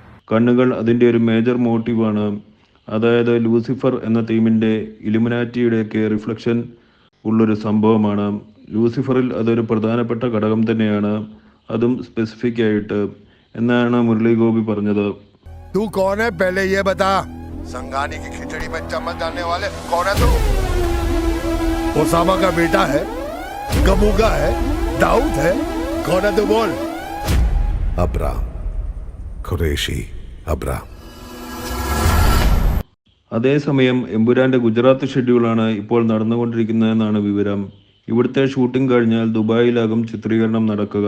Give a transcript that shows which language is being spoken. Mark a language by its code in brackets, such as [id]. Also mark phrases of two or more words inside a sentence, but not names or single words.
[ml] കണ്ണുകൾ അതിൻ്റെ ഒരു [en] major motive. [ml] അതായത് ലൂസിഫർ എന്ന തീമിൻ്റെ ഇലുമിനാറ്റിയുടെയൊക്കെ റിഫ്ലക്ഷൻ ഉള്ളൊരു സംഭവമാണ്. ലൂസിഫറിൽ അതൊരു പ്രധാനപ്പെട്ട ഘടകം തന്നെയാണ്, അതും സ്പെസിഫിക് ആയിട്ട് എന്നാണ് മുരളി ഗോപി പറഞ്ഞത്. [hi] तू कौन है पहले ये बता। संगानी की खिचड़ी में चम्मच डालने वाले कौन है तू? ओसामा का बेटा है, गमूगा है, दाऊद है, कौन है तू बोल? [ml] अब्राम ഖുറേഷി അബ്രാം. അതേസമയം എമ്പുരാന്റെ ഗുജറാത്ത് ഷെഡ്യൂളാണ് ഇപ്പോൾ നടന്നുകൊണ്ടിരിക്കുന്നതെന്നാണ് വിവരം. ഇവിടുത്തെ ഷൂട്ടിംഗ് കഴിഞ്ഞാൽ ദുബായിലാകും ചിത്രീകരണം നടക്കുക.